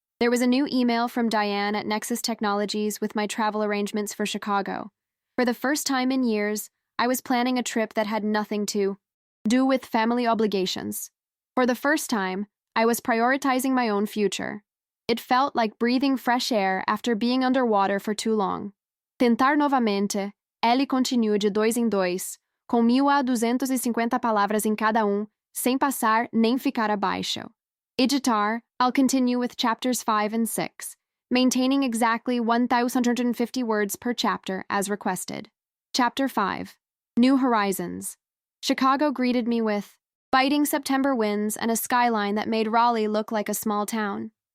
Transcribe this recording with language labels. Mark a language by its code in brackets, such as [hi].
[en] There was a new email from Diane at Nexus Technologies with my travel arrangements for Chicago. For the first time in years, I was planning a trip that had nothing to do with family obligations. For the first time, I was prioritizing my own future. It felt like breathing fresh air after being underwater for too long. [pt] Tentar novamente, ele continua de dois em dois, com 1.000 a 250 palavras em cada sem passar nem ficar abaixo. [en] Editar, I'll continue with chapters 5 and 6, maintaining exactly 1,150 words per chapter as requested. Chapter 5. New Horizons. Chicago greeted me with biting September winds and a skyline that made Raleigh look like a small town.